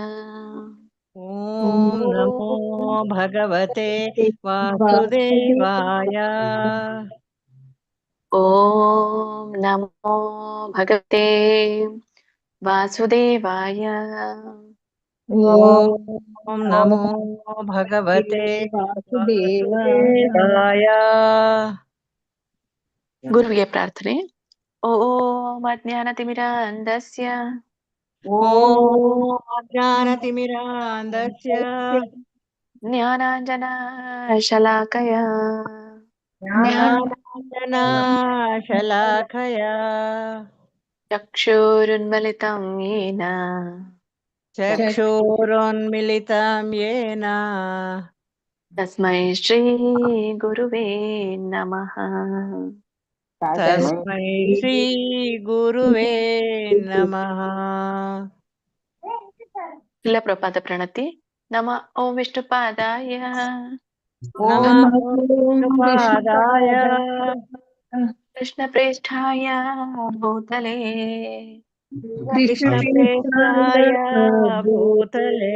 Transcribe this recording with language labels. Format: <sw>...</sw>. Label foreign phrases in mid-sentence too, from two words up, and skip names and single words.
<sa>ಓಂ ನಮೋ ಭಗವತೆ ವಾಸುದೇವಾಯ. ಓಂ ನಮೋ ಭಗವತೆ ವಾಸುದೇವಾಯ. ಓಂ ನಮೋ ಭಗವತೆ ವಾಸುದೇವಾಯ.</sa> <kn>ಗುರುವಿಗೆ ಪ್ರಾರ್ಥನೆ.</kn> <sa>ಓಂ ಅಜ್ಞಾನತಿಮಿರಾಂಧಸ್ಯ ಓಂ ಅಜ್ಞಾನತಿಮಿರಾಂಧಸ್ಯ ಜ್ಞಾನಾಂಜನಶಲಾಕಯ ಜ್ಞಾನಾಂಜನಶಲಾಕಯ ಚಕ್ಷುರುನ್ಮಿಲಿತಂ ಯೇನ ಚಕ್ಷುರುನ್ಮಿಲಿತಂ ಯೇನ ತಸ್ಮೈ ಶ್ರೀ ಗುರುವೇ ನಮಃ. ತಸ್ಮೈ ಶ್ರೀ ಗುರುವೇ ನಮಃ. ಇಲ್ಲ ಪ್ರಪಾದ ಪ್ರಣತಿ. ನಮ ಓಂ ವಿಷ್ಣುಪಾದಾಯ ನಮಃ ವಿಷ್ಣುಪಾದಾಯ ಕೃಷ್ಣಪ್ರೇಷ್ಠಾಯ ಭೂತಲೇ ಕೃಷ್ಣಪ್ರೇಷ್ಠಾಯ ಭೂತಲೇ</sa>